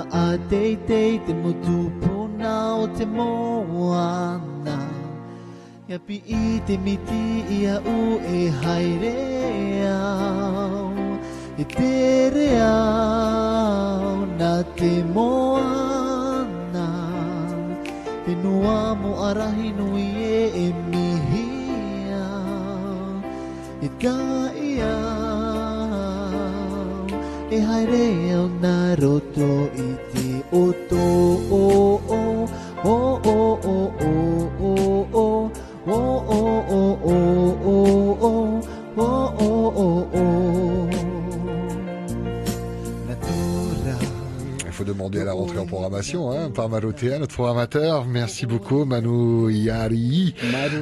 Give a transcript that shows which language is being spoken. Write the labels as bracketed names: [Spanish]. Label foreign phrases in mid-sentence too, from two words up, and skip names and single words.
[Tahitian] atei te motupuna o te moana ya pi I te miti ia u e haere au e tere au na te moana e nua mo arahi nui e mihi au e ka ia e haere au na roto I te oto o o o o o o o o [French] Il faut demander à la rentrée en programmation, hein, par Malotea, notre programmateur. Merci beaucoup, Manu Iari. Maruru.